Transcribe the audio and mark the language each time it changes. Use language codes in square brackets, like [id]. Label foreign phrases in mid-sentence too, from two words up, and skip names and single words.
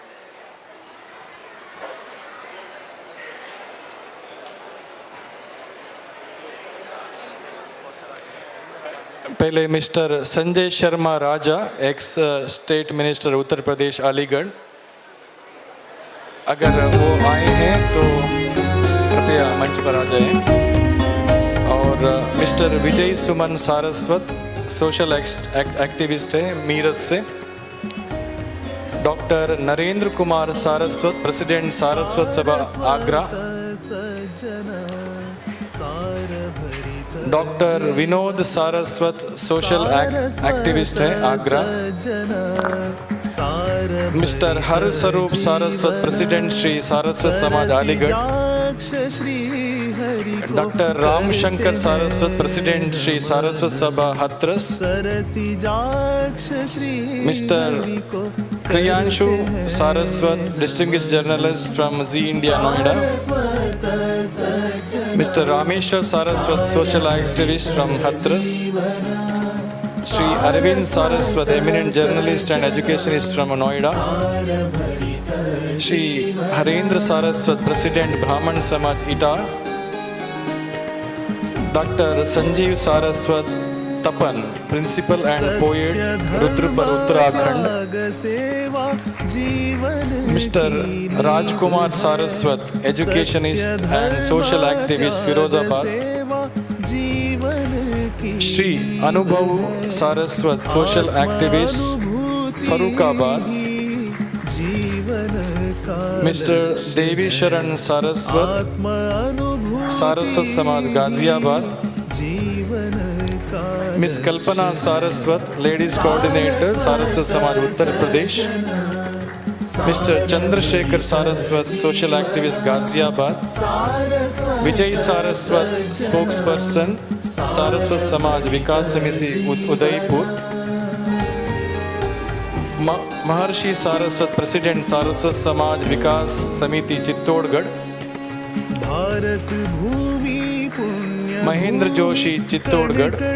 [hi] पहले मिस्टर संजय शर्मा राजा, [en] ex state minister [hi] उत्तर प्रदेश अलीगढ़, अगर वो आए हैं तो कृपया मंच पर आ जाएं। और मिस्टर विजय सुमन सारस्वत, [en] social activist [hi] है मीरठ से। डॉक्टर नरेंद्र कुमार सारस्वत, प्रेसिडेंट सारस्वत सभा आगरा। डॉक्टर विनोद सारस्वत, [en] social activist [hi] है आगरा। मिस्टर हर स्वरूप सारस्वत, प्रेसिडेंट श्री सारस्वत समाज अलीगढ़। डॉक्टर रामशंकर सारस्वत, प्रेसिडेंट श्री सारस्वत सभा हाथरस। मिस्टर प्रियांशु सारस्वत, [en] distinguished journalist from [hi] जी इंडिया नोएडा। मिस्टर रामेश्वर सारस्वत, [en] social activist from [hi] हाथरस। श्री अरविंद सारस्वत, [en] eminent journalist and educationist from [hi] नोएडा। श्री हरेंद्र सारस्वत, प्रेसिडेंट ब्राह्मण समाज इटा। डॉक्टर संजीव सारस्वत तपन, [en] principal and poet [hi] रुद्रपुर उत्तराखंड। मिस्टर राजकुमार सारस्वत, [en] educationist and social activist [hi] फिरोजाबाद। श्री अनुभव सारस्वत, [en] social activist [hi] फरुखाबाद। मिस्टर देवी शरण सारस्वत, सारस्वत समाज गाजियाबाद। मिस कल्पना सारस्वत, [en] ladies coordinator [hi] सारस्वत समाज उत्तर प्रदेश। मिस्टर चंद्रशेखर सारस्वत, [en] social activist [hi] गाजियाबाद। विजय सारस्वत, स्पोक्सपर्सन सारस्वत समाज विकास समिति उदयपुर। महर्षि सारस्वत, प्रेसिडेंट सारस्वत समाज विकास समिति चित्तौड़गढ़। भारत भूमि महेंद्र जोशी चित्तौड़गढ़।